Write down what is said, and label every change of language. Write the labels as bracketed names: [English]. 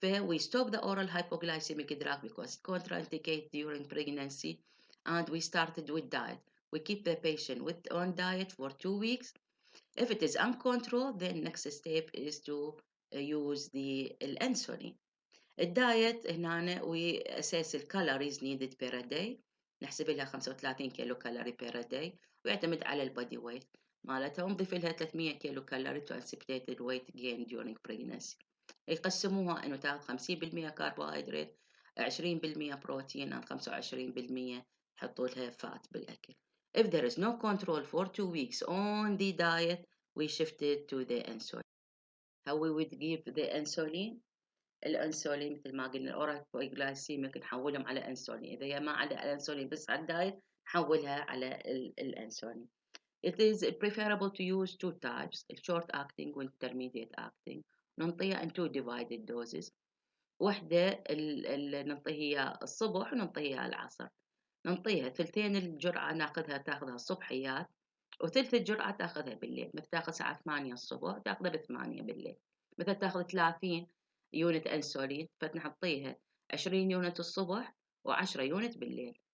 [English] We stop the oral hypoglycemic drug because it contraindicates during pregnancy, and we started with diet. We keep the patient on diet for 2 weeks. If it is uncontrolled, then next step is to use the insulin. [Arabic] الدايت هنا وأساس الكالوريز [English] needed per day، [Arabic] نحسب لها 35 كيلو كالوري per day، ويعتمد على البادي ويت مالتها، ونضيف لها 300 كيلو كالوري [English] to anticipated weight gain during pregnancy. [Arabic] يقسموها إنه تاخذ 50% كربوهيدرات، 20% بروتين، 25% يحطوا لها فات بالأكل. [English] If there is no control for 2 weeks on the diet, we shifted to the insulin. How we would give the insulin؟ [Arabic] الانسولين مثل ما قلنا الاورال جلايسيميك نحولهم على انسولين، اذا هي ما على الانسولين بس على الدايت نحولها على الانسولين. [English] It is preferable to use two types, short acting والintermediate acting. [Arabic] ننطيها [English] in two divided doses. [Arabic] واحدة ننطيها الصبح وننطيها العصر. ننطيها ثلثين الجرعة تاخذها الصبحيات، وثلث الجرعة تاخذها بالليل. مثل تاخذ الساعة 8 الصبح تاخذها ب8 بالليل. مثل تاخذ 30 يونت انسولين فنحطيها 20 يونت الصبح و10 يونت بالليل.